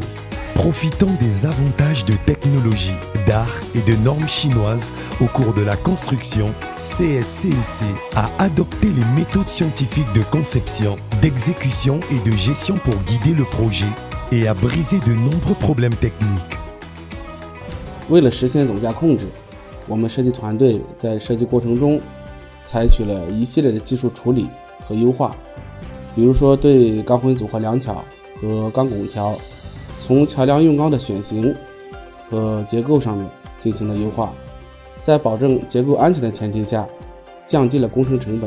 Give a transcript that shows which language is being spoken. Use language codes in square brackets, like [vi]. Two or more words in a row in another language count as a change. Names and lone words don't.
[fr] Profitant des avantages de technologie, d'art et de normes chinoises au cours de la construction, CSCEC a adopté les méthodes scientifiques de conception, d'exécution et de gestion pour guider le projet et a brisé de nombreux problèmes techniques. [zh] 为了实现总价控制，我们设计团队在设计过程中采取了一系列的技术处理和优化。比如说对钢混组合梁桥和钢拱桥，从桥梁用钢的选型和结构上面进行了优化，在保证结构安全的前提下，降低了工程成本。